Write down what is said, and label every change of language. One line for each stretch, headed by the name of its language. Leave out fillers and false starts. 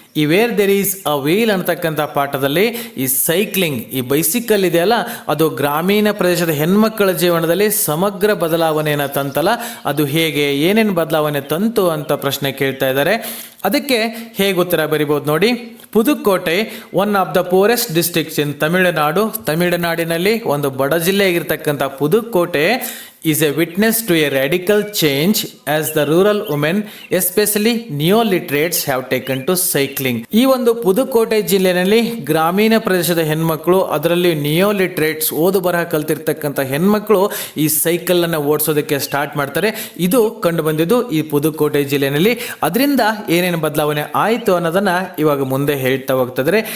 Kannada: ಈ wear there is a wheel ಅಂತಕ್ಕಂಥ ಪಾಠದಲ್ಲಿ ಈ ಸೈಕ್ಲಿಂಗ್, ಈ ಬೈಸಿಕಲ್ ಇದೆಯಲ್ಲ, ಅದು ಗ್ರಾಮೀಣ ಪ್ರದೇಶದ ಹೆಣ್ಮಕ್ಕಳ ಜೀವನದಲ್ಲಿ ಸಮಗ್ರ ಬದಲಾವಣೆಯನ್ನು ತಂತಲ್ಲ, ಅದು ಹೇಗೆ, ಏನೇನು ಬದಲಾವಣೆ ತಂತು ಅಂತ ಪ್ರಶ್ನೆ ಕೇಳ್ತಾ ಇದ್ದಾರೆ. ಅದಕ್ಕೆ ಹೇಗೆ ಉತ್ತರ ಬರಿಬೋದು ನೋಡಿ.
English: Pudukkottai, one of the poorest districts in Tamil Nadu.
Kannada: ತಮಿಳುನಾಡಿನಲ್ಲಿ ಒಂದು ಬಡ ಜಿಲ್ಲೆ ಆಗಿರ್ತಕ್ಕಂಥ Pudukkottai
English: is a witness to a radical change as the rural women, especially neoliterates, have taken to cycling.
Kannada: ಈ ಒಂದು ಪುದುಕೋಟೆ ಜಿಲ್ಲೆಯಲ್ಲಿ ಗ್ರಾಮೀಣ ಪ್ರದೇಶದ ಹೆಣ್ಮಕ್ಳು, ಅದರಲ್ಲಿ ನಿಯೋಲಿಟ್ರೇಟ್ಸ್, ಓದು ಬರಹ ಕಲ್ತಿರ್ತಕ್ಕಂಥ ಹೆಣ್ಮಕ್ಳು ಈ ಸೈಕಲ್ ಅನ್ನು ಓಡಿಸೋದಕ್ಕೆ ಸ್ಟಾರ್ಟ್ ಮಾಡ್ತಾರೆ. ಇದು ಕಂಡು ಬಂದಿದ್ದು ಈ ಪುದುಕೋಟೆ ಜಿಲ್ಲೆಯಲ್ಲಿ. ಅದರಿಂದ ಏನೇನು ಬದಲಾವಣೆ ಆಯಿತು ಅನ್ನೋದನ್ನ ಇವಾಗ ಮುಂದೆ ಹೇಳ್ತಾ ಹೋಗ್ತಿದ್ರೆ.